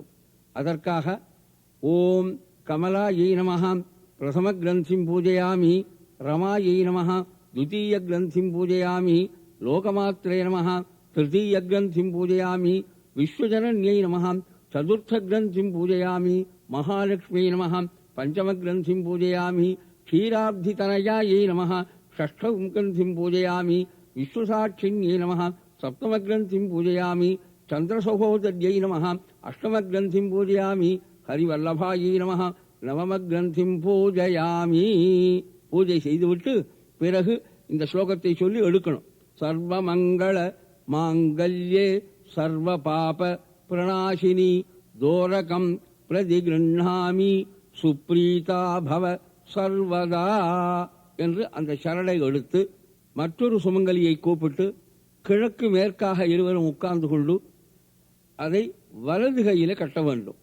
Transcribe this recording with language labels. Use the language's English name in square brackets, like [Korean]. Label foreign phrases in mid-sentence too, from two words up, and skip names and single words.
[Sanskrit] அதற்காக ओम् कमलायै नमः प्रथम ग्रन्थिं पूजयामि रमायै नमः द्वितीय ग्रन्थिम् पूजयामि लोकमात्रे नमः तृतीय ग्रन्थिं पूजयामि विश्वजनन्यै नमः चतुर्थ ग्रन्थिं पूजयामि महालक्ष्म्यै नमः पञ्चम ग्रन्थिं पूजयामि क्षीराब्धितनयायै नमः षष्ठं ग्रन्थिं पूजयामि, विश्वसाक्षिण्यै नमः सप्तम ग्रन्थिं पूजयामि, चन्द्रसहोदर्यै नमः अष्टम ग्रन्थिं पूजयामि, हरिवल्लभायै नमः नवम ग्रन्थिं पूजयामि. [Tamil] பூஜை செய்துவிட்டு பிறகு இந்த ஸ்லோகத்தை சொல்லி எடுக்கணும். [Sanskrit] सर्वमङ्गल माङ्गल्ये सर्व पाप प्रणाशिनि दोरकं प्रतिगृह्णामि सुप्रीता भव सर्वदा [Tamil] என்று அந்த சரடை எடுத்து மற்றொரு சுமங்கலியை கூப்பிட்டு கிழக்கு மேற்காக இருவரும் உட்கார்ந்து கொண்டு அதை வலது கையில கட்ட வேண்டும்.